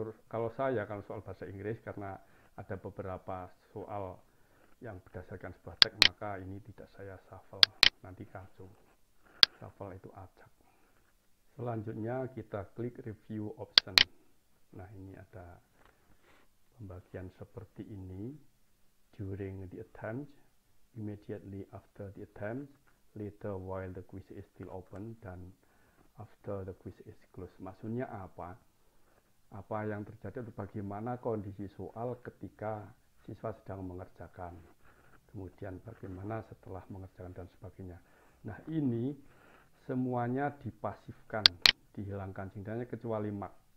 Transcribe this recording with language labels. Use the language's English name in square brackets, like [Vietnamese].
[Indonesian] Kalau saya kalau soal bahasa Inggris, karena ada beberapa soal yang berdasarkan sebuah teks, maka ini tidak saya shuffle, nanti kacau. Shuffle itu acak. Selanjutnya kita klik review option. Nah, ini ada pembagian seperti ini. [English] During the attempt, immediately after the attempt, later while the quiz is still open, dan after the quiz is closed. [Indonesian] Maksudnya apa? Apa yang terjadi atau bagaimana kondisi soal ketika siswa sedang mengerjakan, kemudian bagaimana setelah mengerjakan dan sebagainya. Nah, ini semuanya dipasifkan, dihilangkan cintanya kecuali mark.